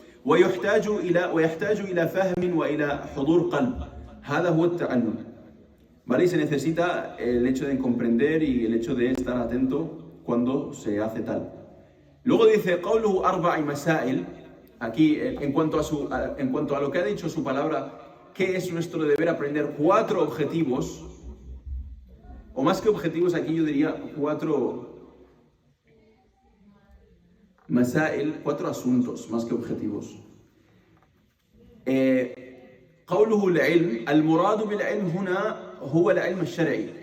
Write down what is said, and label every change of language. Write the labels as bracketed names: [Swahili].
[Arabic] ويحتاج إلى فهم وإلى حضور قلب. هذا هو التعلم. [Spanish] ¿Vale? Y se necesita el hecho de comprender y el hecho de estar atento cuando se hace tal. Luego dice [Arabic] قوله أربع مسائل. [Spanish] Aquí, en cuanto a lo que ha dicho su palabra, ¿qué es nuestro deber aprender? 4 objetivos, o más que objetivos, aquí yo diría 4 masail, 4 asuntos, más que objetivos. [Arabic] قوله العلم المراد بالعلم هنا هو العلم الشرعي.